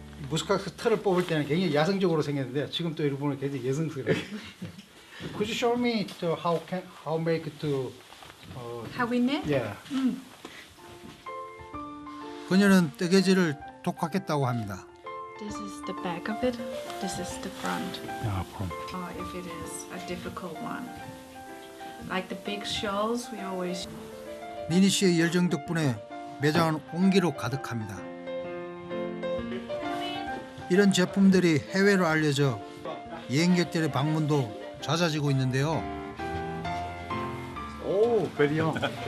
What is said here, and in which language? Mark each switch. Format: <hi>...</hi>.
<ko>무스카스 털을 뽑을 때는 굉장히 야성적으로 생겼는데 지금 또 이렇게 보면 굉장히 여성스러워요.</ko> <en>Could you show me to how make to How we knit?</en> <ko>예. 그녀는 뜨개질을 독학했다고 합니다.</ko> <en>This is the back of it. This is the front.</en> <ko>야, 봄.</ko> <en>Or if it is a difficult one. Like the big shawls, we always</en> <ko>니니 씨의 열정 덕분에 매장은 온기로 가득합니다. 이런 제품들이 해외로 알려져 여행객들의 방문도 잦아지고 있는데요.</ko> <en>Oh, very young.</en>